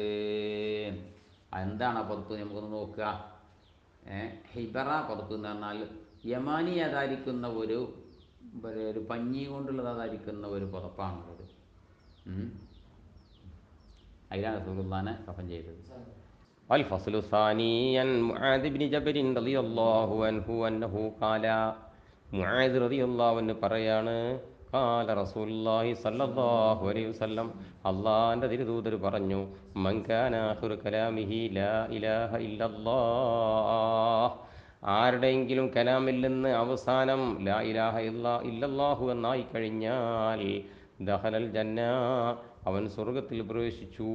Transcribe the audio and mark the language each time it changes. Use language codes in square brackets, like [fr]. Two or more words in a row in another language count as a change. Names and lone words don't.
[ml] എന്താണ് ആ പുതപ്പ് നമുക്കൊന്ന് നോക്കുക. ഹിബറ പുതപ്പ് എന്ന് പറഞ്ഞാൽ യമാനി അതായിരിക്കുന്ന ഒരു പഞ്ഞി കൊണ്ടുള്ളതായിരിക്കുന്ന ഒരു പുതപ്പാണുള്ളത്. അതിലാണ് റസൂലുള്ളാഹിനെ കഫൻ ചെയ്തത്. [ar] الفصل الثاني عن معاذ بن جبل رضي الله عنه أنه قال മുആദ് رضي الله عنه പറയാണ് قال رسول الله صلى الله عليه وسلم [ml] അല്ലാഹുവിൻ്റെ തിരുദൂതർ പറഞ്ഞു [ar] من كان آخر كلامه لا إله إلا الله [ml] ആരുടെയെങ്കിലും കലാമിൽ നിന്ന് അവസാനം [ar] لا إله إلا الله [ml] എന്നായി കഴിഞ്ഞാൽ [ar] دخل الجنة [ml] അവൻ സ്വർഗത്തിൽ പ്രവേശിച്ചു.